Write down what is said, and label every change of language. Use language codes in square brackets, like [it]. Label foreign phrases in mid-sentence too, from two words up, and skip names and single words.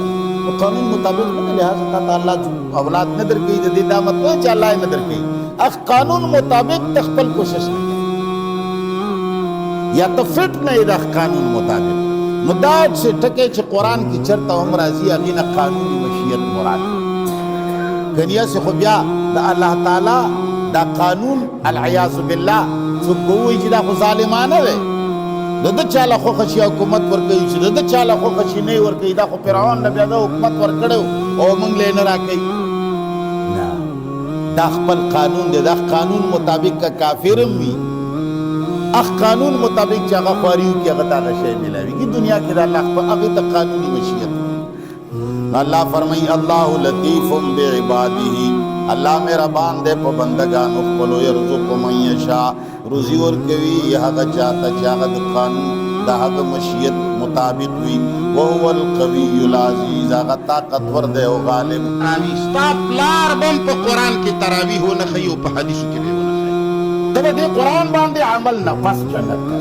[ps] نو قانون مطابق نه، لہٰذا تا ته الله اولاد نه در کوي. د دې دا مطلب چې الله یې نه در کوي، قانون مطابق ته خپل کوشش نه کوي، یا ته فټ نه یې د قانون مطابق. نو دا چې ټکی چې قرآن کې چېرته هم راځي هغې نه قانوني مشیت مراد. کنیا سے خو بیا د الله تعالی دا قانون [ar] العیاذ بالله [ps] څوک به ووایي چې دا خو ظالمانه دی، د ده چاله خوښه شي حکومت ورکوي، چې د ده چاله خوښه شي نه یې ورکوي. دا خو فرعون له بیا ده حکومت ورکړی او موږ له یې نه راکوي. نه، دا خپل قانون دی. دا قانون مطابق که کافر هم وي، قانون مطابق چې هغه خواري وکړي هغه ته هغه شی میلاویږي. دنیا کې د الله خپل هغې ته قانوني مشیت. اللہ فرمائی [ar] اللہ لطیف بعباده، [ps] اللہ مہربان دے پا بندگانو خپلو، [ar] یرزق من یشاء، [ps] روزی ورکوی هغه چاته چې هغه د قانون د هغه مشیت مطابق وي. [ar] وهو القوی العزیز، [ps] هغه طاقتور دی او غالب. ستا پلار بم په قرآن کې تراویح ونه ښیي او په حدیثو کې به ونه ښیي. ته به دې قرآن باندې عمل نه پس جنت ته.